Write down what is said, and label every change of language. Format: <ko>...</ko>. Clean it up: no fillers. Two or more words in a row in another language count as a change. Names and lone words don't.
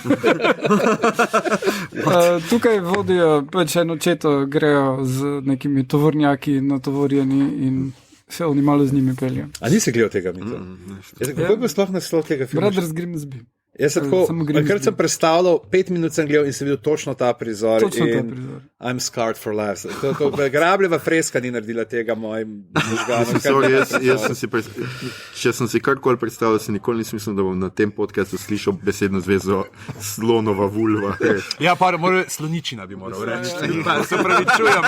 <sl>Tukaj vodijo pač eno četo, grejo z nekimi tovornjaki natovorjeni in se oni malo z njimi peljajo. A nisi gledal tega mita? Kako bi sploh naslov tega filma? Brothers Grimsby. Jaz sem tako, kar sem predstavljal, 5 minut sem gledal in sem videl točno ta prizor. Točno ta prizor.</sl> <en>I'm scarred for life.</en> <sl>Grabljeva freska ni naredila tega mojim možganom. Če sem si karkoli predstavljal, se nikoli nisem mislil, da bom na tem podcastu slišal besedno zvezo slonova vulva. Ja, pa sloničina bi moral reči. Se pravi, čujem.</sl>